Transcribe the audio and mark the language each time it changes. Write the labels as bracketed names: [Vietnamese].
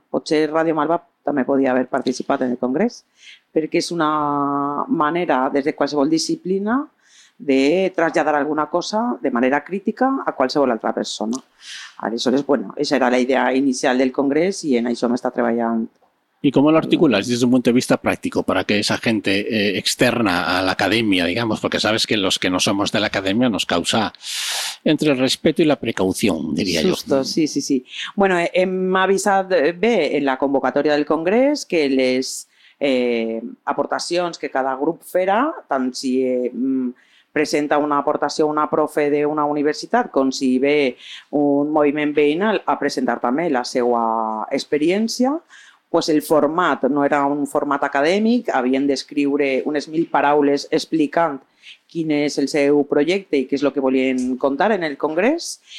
[Catalan] Potser Ràdio Malva també podia haver participat en el congrés, perquè és una manera, des de qualsevol disciplina, de traslladar alguna cosa de manera crítica a qualsevol altra persona. Aleshores, bueno, aquesta era la idea inicial del congrés i en això hem estat treballant. [Spanish] ¿Y cómo lo articulas desde un punto de vista práctico para que esa gente externa a la academia, digamos, porque sabes que los que no somos de la academia nos causa entre el respeto y la precaución, diría yo? Susto, sí. [Catalan] Bueno, hem avisat bé en la convocatòria del Congrés que les aportacions que cada grup farà, tant si presenta una aportació una profe d'una universitat com si ve un moviment veïnal a presentar també la seva experiència, pues el format no era un format acadèmic, havien d'escriure unes 1.000 paraules explicant quin és el seu projecte i què és el que volien contar en el Congrés.